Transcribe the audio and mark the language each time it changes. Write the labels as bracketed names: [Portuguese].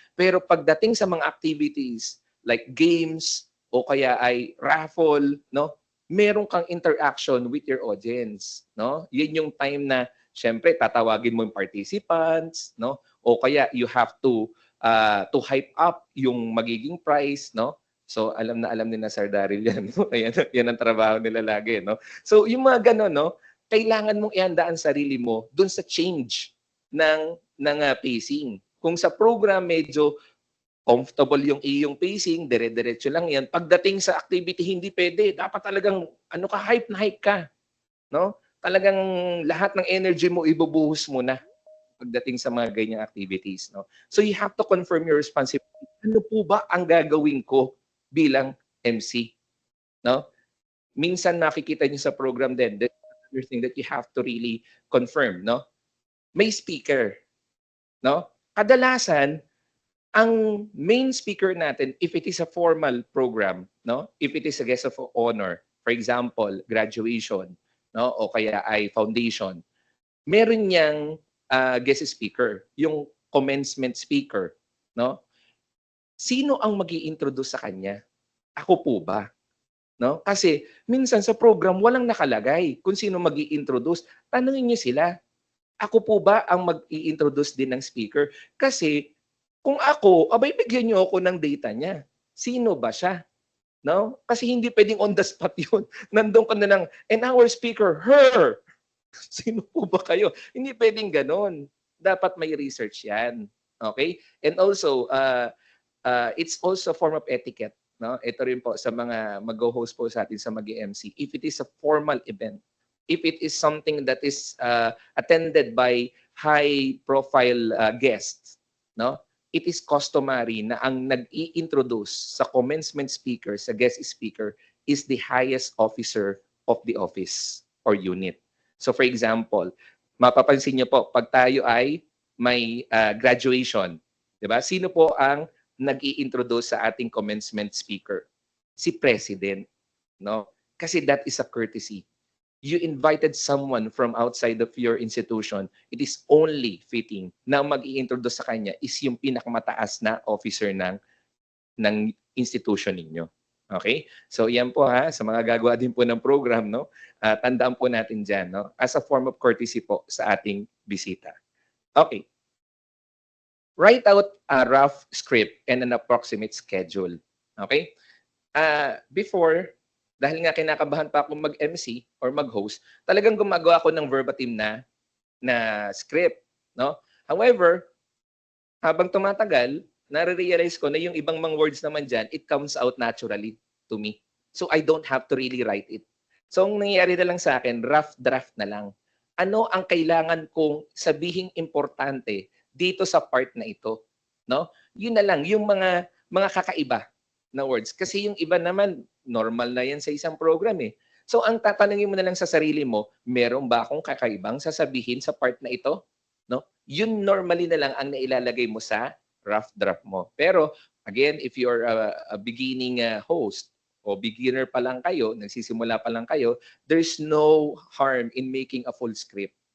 [Filipino] Pero pagdating sa mga activities like games o kaya ay raffle, no? Meron kang [English] interaction with your audience, [Filipino] no? Yun yung time na syempre tatawagin mo yung participants, no? O kaya [English] you have to hype up [Filipino] yung magiging prize, no? So alam ni na Sir Daryl yan. Yan ang trabaho nila lagi, no? So yung mga ganun, no? Kailangan mong ihanda ang sarili mo dun sa change ng pacing. Kung sa program medyo comfortable yung iyong pacing, dire-diretso lang yan. Pagdating sa activity, hindi pwede. Dapat talagang hype na hype ka, no? talagang lahat ng energy mo ibubuhos mo na pagdating sa mga ganyang activities, no? [English] So you have to confirm your responsibility. [Filipino] Ano po ba ang gagawin ko bilang MC, no? Minsan makikita niyo sa program din, [English] that's another thing that you have to really confirm, no? May speaker, no? [Filipino] Kadalasan, ang [English] main speaker natin, if it is a formal program, no? If it is a guest of honor, for example, graduation, no? [Filipino] O kaya ay foundation, meron niyang guest speaker, yung commencement speaker, no? Sino ang mag-i-introduce sa kanya? Ako po ba? No? Kasi minsan sa program walang nakalagay kung sino mag-i-introduce. Tanungin niyo sila. Ako po ba ang mag-i-introduce din ng speaker? Kasi kung ako, abay bigyan niyo ako ng data niya. Sino ba siya? No? Kasi hindi pwedeng [English] on the spot [Filipino] 'yun. Nandoon ka na lang, [English] and our speaker, her. [Filipino] Sino po ba kayo? Hindi pwedeng gano'n. Dapat may research 'yan. Okay? [English] And also, it's also a form of etiquette. No? [Filipino] Ito rin po sa mga mag-host po sa atin sa mag-MC. [English] If it is a formal event, if it is something that is attended by high-profile guests, no? It is customary [Filipino] na ang nag-i-introduce sa [English] commencement speaker, sa guest speaker, is the highest officer of the office or unit. [Filipino] So for example, mapapansin niyo po, pag tayo ay may graduation, di ba? Sino po ang nag-i-introduce sa ating commencement speaker? Si President, no? Kasi [English] that is a courtesy. You invited someone from outside of your institution, it is only fitting [Filipino] na mag-i-introduce sa kanya is yung pinakamataas na officer ng institution ninyo. [English] Okay? [Filipino] So yan po ha, sa mga gagawa din po ng program, no? Tandaan po natin dyan, no? As a form of courtesy po sa ating bisita. Okay. [English] Write out a rough script and an approximate schedule. Okay? [Filipino] Before, dahil nga kinakabahan pa akong mag-MC or mag-host, talagang gumagawa ako ng verbatim na script, no? However, habang tumatagal, nare-realize ko na yung ibang mga words naman diyan, [English] it comes out naturally to me. So I don't have to really write it. [Filipino] So ang nangyayari na lang sa akin, rough draft na lang. Ano ang kailangan kong sabihing importante dito sa part na ito, no? Yun na lang yung mga kakaiba na words. Kasi yung iba naman, normal na yan sa isang program eh. So ang tatanungin mo na lang sa sarili mo, meron ba akong kakaibang sasabihin sa part na ito? No? Yun normally na lang ang nailalagay mo sa rough draft mo. [English] Pero again, if you're a beginning host [Filipino] o beginner pa lang kayo, [English] nagsisimula pa lang kayo, there's no harm in making a full script.